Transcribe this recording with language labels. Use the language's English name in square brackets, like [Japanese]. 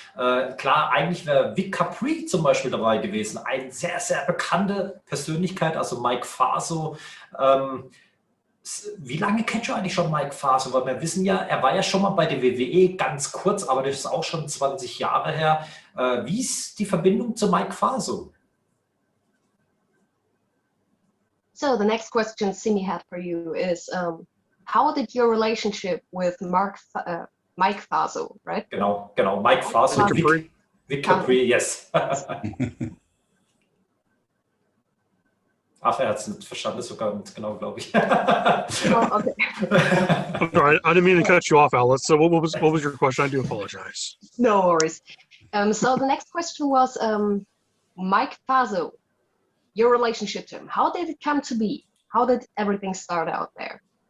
[German] Klar, eigentlich wäre Vic Capri zum Beispiel dabei gewesen, eine sehr, sehr bekannte Persönlichkeit, also Mike Faso. Wie lange kennst du eigentlich schon Mike Faso? Weil wir wissen ja, er war ja schon mal bei der WWE ganz kurz, aber das ist auch schon 20 Jahre her. Wie ist die Verbindung zu Mike Faso? [English] So the next question Simi had for you is, how did your relationship with Mike Faso, right? [German] Genau, Mike Faso, Vic Capri, yes. Ach, er hat es nicht verstanden, sogar nicht genau, glaube ich. [English] Oh, okay. I'm sorry, I didn't mean to cut you off, Alice. So what was your question? I do apologize. No worries. So the next question was, Mike Faso, your relationship to him. How did it come to be? How did everything start out there?